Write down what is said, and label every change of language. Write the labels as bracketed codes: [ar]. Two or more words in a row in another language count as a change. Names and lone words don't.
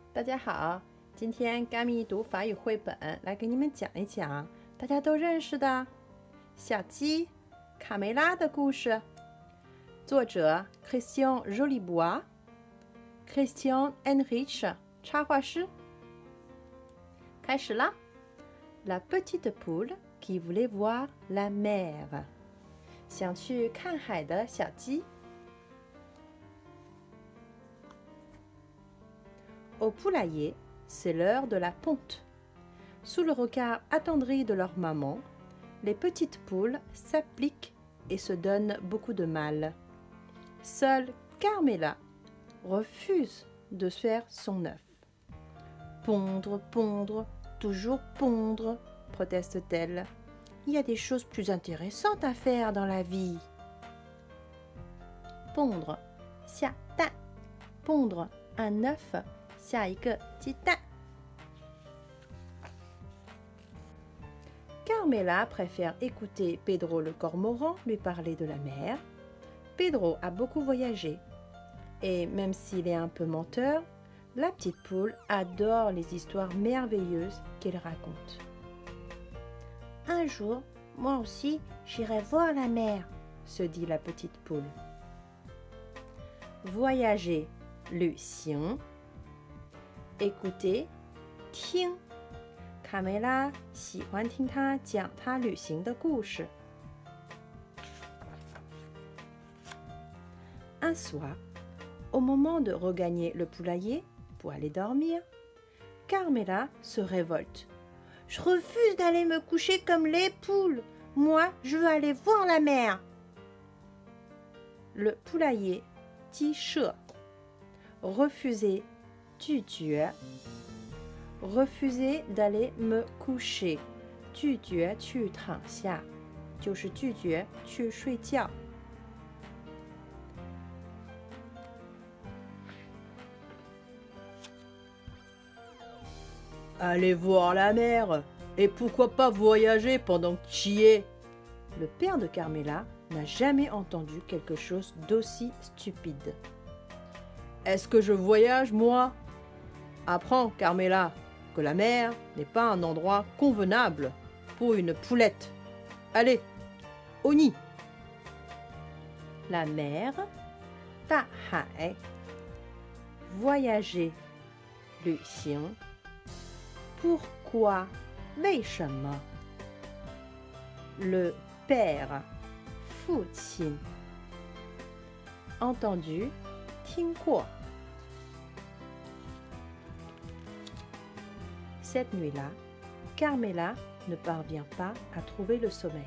[zh] 大家好，今天甘咪读法语绘本来给你们讲一讲大家都认识的小鸡卡梅拉的故事。作者 Christian Jolibois、Christian Heinrich 插画师。开始啦 [fr] ！La petite poule qui voulait voir la mer， [zh] 想去看海的小鸡。 [fr] Au poulailler, c'est l'heure de la ponte. Sous le regard attendri de leur maman, les petites poules s'appliquent et se donnent beaucoup de mal. Seule Carmela refuse de faire son œuf. Pondre, pondre, toujours pondre, proteste-t-elle. Il y a des choses plus intéressantes à faire dans la vie. Pondre, 下蛋 pondre, un œuf, [zh] 下一个鸡蛋。 [fr] Carmela préfère écouter Pedro le cormoran lui parler de la mer. Pedro a beaucoup voyagé et même s'il est un peu menteur, la petite poule adore les histoires merveilleuses qu'il raconte. Un jour, moi aussi, j'irai voir la mer, se dit la petite poule. Voyager, 旅行 Écoutez, [zh] 听 卡梅拉喜欢听他讲他旅行的故事。 [fr] Un soir, au moment de regagner le poulailler pour aller dormir, Carmela se révolte. « Je refuse d'aller me coucher comme les poules. Moi, je veux aller voir la mer. » Le poulailler, 鸡舍 refuser 拒绝 refuser d'aller me coucher [zh] 拒绝去躺下就是拒绝去睡觉。 [fr] Allez voir la mer et pourquoi pas voyager pendant que tu y es. Le père de Carmela n'a jamais entendu quelque chose d'aussi stupide. Est-ce que je voyage, moi? Apprends, Carmela, que la mer n'est pas un endroit convenable pour une poulette. Allez, au nid. La mer, 大海 voyager, 旅行 pourquoi, 为什么 le père, 父亲 entendu, 听过 Cette nuit-là, Carmela ne parvient pas à trouver le sommeil.